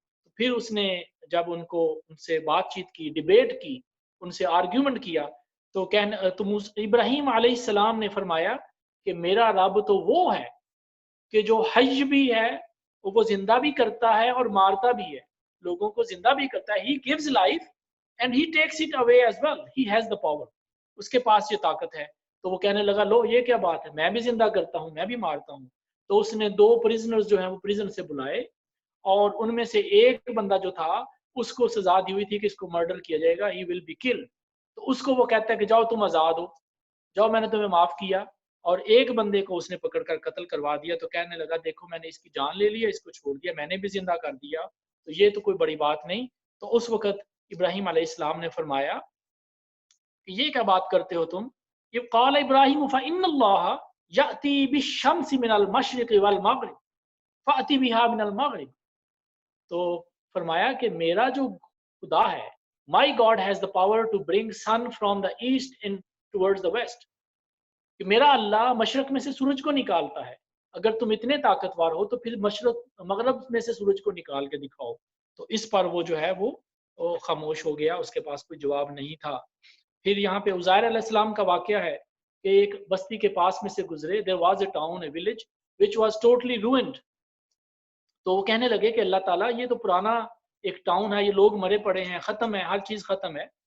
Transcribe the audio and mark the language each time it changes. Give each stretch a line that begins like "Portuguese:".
Urdu: تو پھر اس نے جب ان سے بات چیت کی، ڈیبیٹ کی، ان سے آرگیومنٹ کیا تو ابراہیم علیہ السلام نے فرمایا کہ میرا رب تو وہ ہے کہ جو حی بھی ہے، وہ زندہ بھی کرتا ہے اور مارتا بھی ہے، لوگوں کو زندہ بھی کرتا ہے.
English: He gives life and he takes it away as well. He has the power.
Urdu: اس کے پاس یہ طاقت ہے. تو وہ کہنے لگا لو یہ کیا بات ہے، میں بھی زندہ کرتا ہوں، میں بھی مارتا ہوں. تو اس نے 2 پریزنرز جو ہیں وہ پریزن سے بلائے اور ان میں سے ایک بندہ جو تھا اس کو سزا دی ہوئی تھی کہ اس کو مرڈر کیا جائے گا،
English: he will be killed.
Urdu: تو اس کو وہ کہتا ہے کہ جاؤ تم آزاد ہو، جاؤ میں نے تمہیں معاف کیا. اور ایک بندے کو اس نے پکڑ کر قتل کروا دیا. تو کہنے لگا دیکھو میں نے اس کی جان لے لیا، اس کو چھوڑ دیا، میں نے بھی زندہ کر دیا، تو یہ تو کوئی بڑی بات نہیں. تو اس وقت ابراہیم علیہ السلام نے فرمایا کہ یہ کیا بات کرتے ہو تم.
Arabic: یہ قال ابراہیم فإن اللہ یأتی بالشمس من المشرق والمغرب فأتی بها من المغرب.
Urdu: تو فرمایا کہ میرا جو خدا ہے،
English: my God has the power to bring sun from the east in towards the west.
Urdu: کہ میرا اللہ مشرق میں سے سورج کو نکالتا ہے. اگر تم اتنے طاقتور ہو تو پھر مشرق مغرب میں سے سورج کو نکال کے دکھاؤ. تو اس پر وہ جو ہے وہ خاموش ہو گیا، اس کے پاس کوئی جواب نہیں تھا. پھر یہاں پہ عزیر علیہ السلام کا واقعہ ہے کہ ایک بستی کے پاس میں سے گزرے.
English: there was a town, a village which was totally ruined.
Urdu: تو وہ کہنے لگے کہ اللہ تعالیٰ یہ تو پرانا ایک ٹاؤن ہے، یہ لوگ مرے پڑے ہیں، ختم ہے، ہر چیز ختم ہے.